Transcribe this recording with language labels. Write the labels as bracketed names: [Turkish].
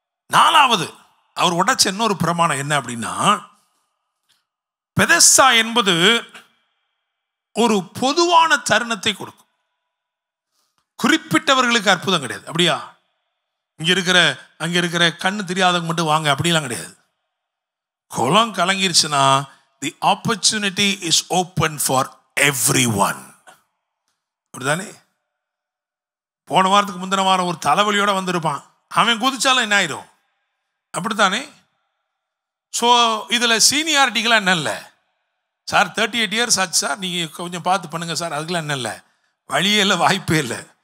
[Tamil] நாலாவது அவர் உடைச்ச இன்னொரு பிரமாணம் என்ன அப்படின்னா, பெதஸ்தா என்பது ஒரு பொதுவான தருணத்தை கொடுக்கும், குறிப்பிட்டவர்களுக்கு அற்புதம் கிடையாது. அப்படியா? அங்க இருக்கிற கண்ணு தெரியாதவங்க மட்டும் வாங்க அப்படிலாம் கிடையாது. குளம் கலங்கிருச்சுன்னா [English] the opportunity is open for everyone. [Tamil] அப்படிதானே? போன வாரத்துக்கு முந்தின வாரம் ஒரு தலைவலியோட வந்திருப்பான், அவன் குதிச்சாலும் என்ன ஆயிரும், அப்படித்தானே? ஸோ இதில் சீனியாரிட்டிக்கெலாம் என்ன இல்லை சார், 38 இயர்ஸ் ஆச்சு சார், நீங்கள் கொஞ்சம் பார்த்து பண்ணுங்க சார், அதுக்கெல்லாம் என்ன இல்லை, வழியே இல்லை, வாய்ப்பே இல்லை.